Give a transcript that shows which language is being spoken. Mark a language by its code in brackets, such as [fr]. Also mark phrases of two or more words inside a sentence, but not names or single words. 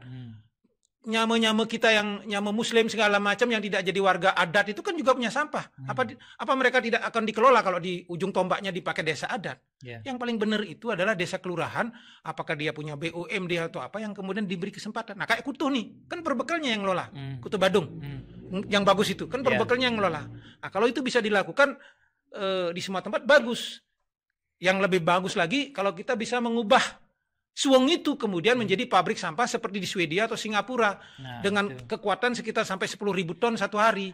[id] Nyama-nyama kita yang nyama muslim segala macam yang tidak jadi warga adat itu kan juga punya sampah. Apa mereka tidak akan dikelola kalau di ujung tombaknya dipakai desa adat? Yang paling benar itu adalah desa kelurahan, apakah dia punya BUMD atau apa yang kemudian diberi kesempatan. Nah, kayak Kutuh nih, kan perbekalnya yang ngelola. Kutuh Badung. Yang bagus itu kan perbekalnya yang ngelola. Nah, kalau itu bisa dilakukan di semua tempat bagus. Yang lebih bagus lagi kalau kita bisa mengubah Suwong itu kemudian menjadi pabrik sampah seperti di Swedia atau Singapura dengan kekuatan sekitar sampai 10.000 ton satu hari.